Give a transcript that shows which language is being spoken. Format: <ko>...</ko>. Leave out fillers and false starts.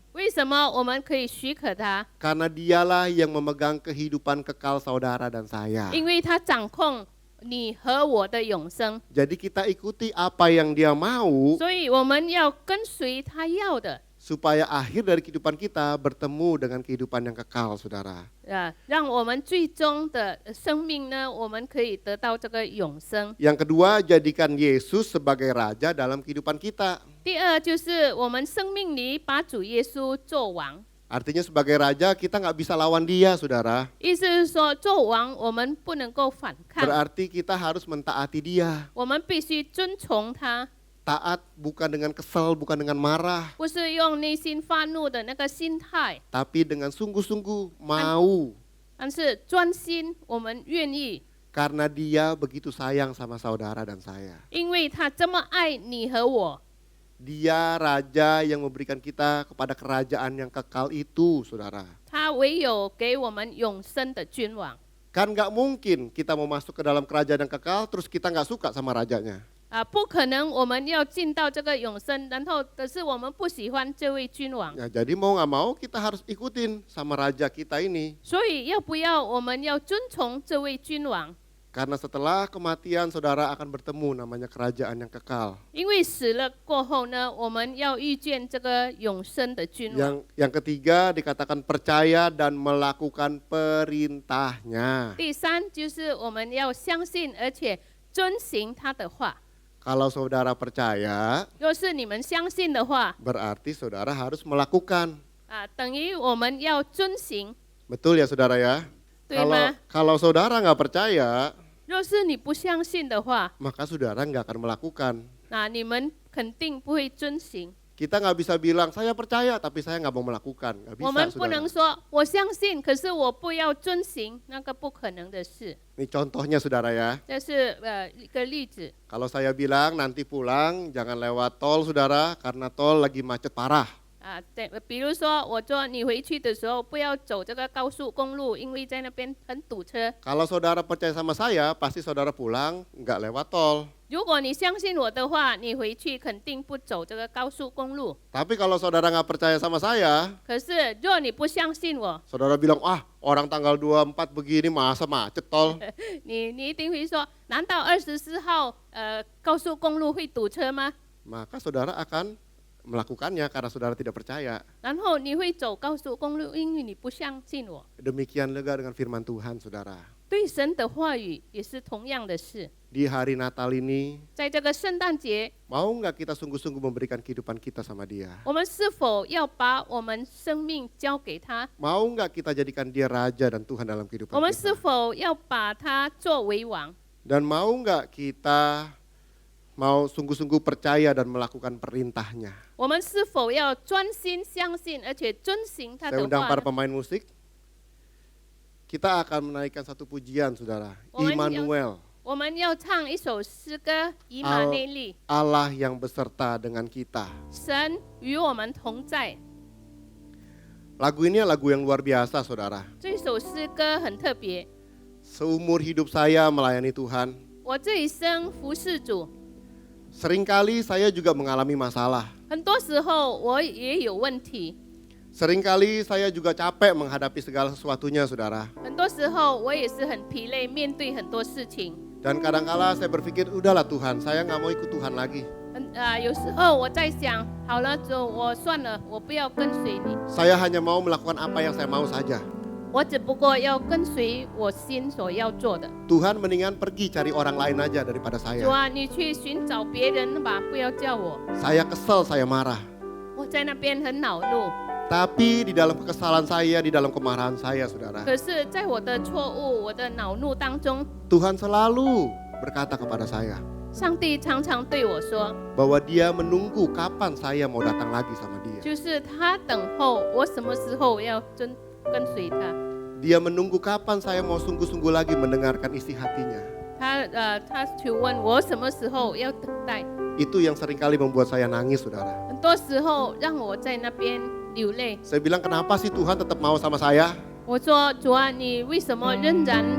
<zh>为什么我们可以许可他？</zh> <id>Karena dialah yang memegang kehidupan kekal saudara dan saya.</id> <zh>因为他掌控你和我的永生，</zh> <id>Jadi kita ikuti apa yang dia mau</id> <zh>所以我们要跟随他要的，</zh> <id>supaya akhir dari kehidupan kita bertemu dengan kehidupan yang kekal, saudara.</id> <zh>让我们最终的生命呢，我们可以得到这个永生。</zh> <id>Yang kedua, jadikan Yesus sebagai raja dalam kehidupan kita.</id> <zh>第二就是我们生命里把主耶稣做王，</zh> <id>Artinya sebagai raja kita nggak bisa lawan dia, saudara.</id> <zh>意思是说做王我们不能够反抗，</zh> <id>Berarti kita harus mentaati dia.</id> <zh>我们必须遵从他，</zh> <id>Taat bukan dengan kesel, bukan dengan marah,</id> <zh>不是用内心发怒的那个心态，</zh> <id>tapi dengan sungguh-sungguh mau.</id> <zh>但是专心，我们愿意，</zh> <id>Karena dia begitu sayang sama saudara dan saya.</id> <zh>因为他这么爱你和我。</zh> <id>Dia raja yang memberikan kita kepada kerajaan yang kekal itu, saudara.</id> <zh>他唯有给我们永生的君王</zh> <id>Kan nggak mungkin kita mau masuk ke dalam kerajaan yang kekal terus kita nggak suka sama rajanya.</id> <zh>不可能我们要进到这个永生，然后可是我们不喜欢这位君王，</zh> <id>Ya, jadi mau nggak mau kita harus ikutin sama raja kita ini.</id> <zh>所以要不要我们要遵从这位君王？</zh> <id>Karena setelah kematian saudara akan bertemu namanya kerajaan yang kekal.</id> <zh>因为死了过后呢，我们要遇见这个永生的君王。</zh> <id>Yang ketiga dikatakan percaya dan melakukan perintahnya.</id> <zh>第三就是我们要相信，而且遵行他的话。</zh> <id>Kalau saudara percaya,</id> <zh>若是你们相信的话，</zh> <id>berarti saudara harus melakukan.</id> <zh>等于我们要遵行，</zh> <id>Betul ya saudara ya?</id> <zh>对吗？</zh> <id>Kalau saudara nggak percaya,</id> <zh>若是你不相信的话，</zh> <id>maka saudara nggak akan melakukan.</id> <zh>那你们肯定不会遵行。</zh> <id>Kita nggak bisa bilang saya percaya tapi saya nggak mau melakukan. Nggak</id> <zh>我们</zh> <id>bisa</id> <zh>不能</zh> <id>saudara.</id> <zh>说我相信，可是我不要遵行，那个不可能的事。</zh> <id>Ini contohnya saudara ya.</id> <zh>这是一个例子。</zh> <id>Kalau saya bilang nanti pulang jangan lewat tol saudara karena tol lagi macet parah.</id> <zh>对，比如说我说你回去的时候不要走这个高速公路，因为在那边很堵车。</zh> <id>Kalau saudara percaya sama saya, pasti saudara pulang nggak lewat tol.</id> <zh>如果你相信我的话，你回去肯定不走这个高速公路。</zh> <id>Tapi kalau saudara nggak percaya sama saya,</id> <zh>可是若你不相信我，</zh> <id>saudara bilang, ah orang tanggal 24 begini masa macet tol.</id> <zh>你一定会说，难道24号高速公路会堵车吗？</zh> <id>Maka saudara akan melakukannya karena saudara tidak percaya.</id> <zh>然后你会走高速公路，因为你不相信我。</zh> <id>Demikian juga dengan firman Tuhan, saudara.</id> <zh>对神的话语也是同样的事。</zh> <id>Di hari Natal ini,</id> <zh>在这个圣诞节，</zh> <id>mau nggak kita sungguh-sungguh memberikan kehidupan kita sama dia?</id> <zh>我们是否要把我们生命交给他？</zh> <id>Mau nggak kita jadikan dia raja dan Tuhan dalam kehidupan</id> <zh>我们是</zh> <id>kita?</id> <zh>否要把他作为王？</zh> <id>Dan mau nggak kita mau sungguh-sungguh percaya dan melakukan perintahnya?</id> <zh>我们是否要专心相信，而且遵行他</zh> <id>Saya</id> <zh>的</zh> <id>undang</id> <zh>话</zh> <id>para</id> <zh>呢？</zh> <id>pemain musik. Kita akan menaikkan satu pujian, saudara. Oh, Immanuel,</id> <zh>我们要唱一首诗歌《以马内利》，</zh> <id>Allah yang beserta dengan kita.</id> <zh>神与我们同在。</zh> <id>Lagu ini lagu yang luar biasa, saudara.</id> <zh>这首诗歌很特别。</zh> <id>Seumur hidup saya melayani Tuhan,</id> <zh>我这一生服侍主，</zh> <id>seringkali saya juga mengalami masalah.</id> <zh>很多时候我也有问题，</zh> <id>Seringkali saya juga capek menghadapi segala sesuatunya, saudara.</id> <zh>很多时候我也是很疲累，面对很多事情。</zh> <id>Dan kadangkala saya berpikir, udahlah Tuhan, saya nggak mau ikut Tuhan lagi.</id> <zh>有时候我在想，好了，主，我算了，我不要跟随你，</zh> <id>Saya hanya mau melakukan apa yang saya mau saja.</id> <zh>我只不过要跟随我心所要做的。</zh> <id>Tuhan mendingan pergi cari orang lain aja daripada</id> <zh>主</zh> <id>saya.</id> <zh>啊，你去寻找别人吧，不要叫我。</zh> <id>Saya kesel, saya marah.</id> <zh>我在那边很恼怒，</zh> <id>Tapi di dalam kekesalan saya, di dalam kemarahan saya, saudara,</id> <zh>可是在我的错误、我的恼怒当中，</zh> <id>Tuhan selalu berkata kepada saya</id> <zh>上帝常常对我说，</zh> <id>bahwa Dia menunggu kapan saya mau datang lagi sama Dia.</id> <zh>就是他等候我什么时候要跟随他。</zh> <id>Dia menunggu kapan saya mau sungguh-sungguh lagi mendengarkan isi hatinya.</id> <zh>他去问我什么时候要等待，</zh> <id>Itu yang seringkali membuat saya nangis, saudara.</id> <zh>很多时候让我在那边流泪。</zh> <id>Saya bilang, kenapa sih Tuhan tetap mau sama saya?</id> <zh>我说主啊，你为什么仍然</zh>